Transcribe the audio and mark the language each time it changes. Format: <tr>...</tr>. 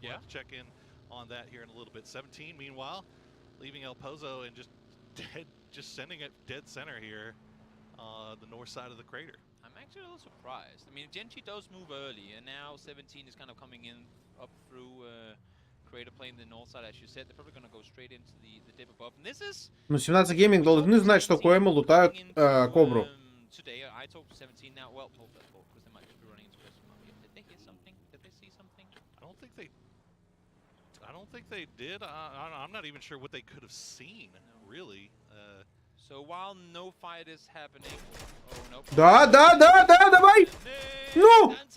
<en>We'll have to check in on that here in a little bit. 17, meanwhile, leaving El Pozo and just sending it dead center here, the north side of the crater. I'm actually a little surprised. I mean, Genji does move early, and now 17 is kind of coming in up through crater plane, the north side, as you said. They're probably going to go straight into the dip above. And this is...</en> <ru>Ну, 17 Gaming должны знать, что Коэма лутают Кобру.</ru> <en>Today, I talked to 17 now. Well, hold that thought, because they might just be running into this. Did they hear something? Did they see something? I don't think they did. I'm not even sure what they could have seen, really. So while no fight is happening, oh no.</en> <ru>Да, давай! Ну!</ru>